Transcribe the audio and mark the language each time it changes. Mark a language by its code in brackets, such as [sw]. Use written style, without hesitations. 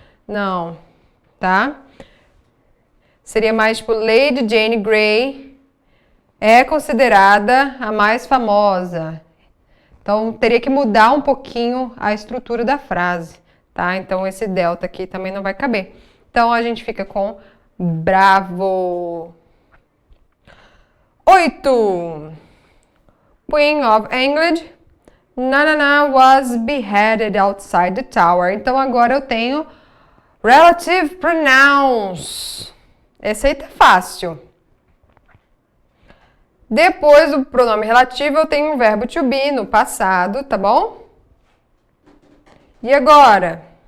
[pt] Não, tá? Seria mais tipo, Lady Jane Grey é considerada a mais famosa. Então, teria que mudar um pouquinho a estrutura da frase, tá? Então, esse delta aqui também não vai caber. Então, a gente fica com bravo. 8. [en] Queen of England, Nanana was beheaded outside the tower. [pt] Então, agora eu tenho relative pronouns. Esse aí tá fácil. Depois do pronome relativo, eu tenho um verbo to be no passado, tá bom? E agora?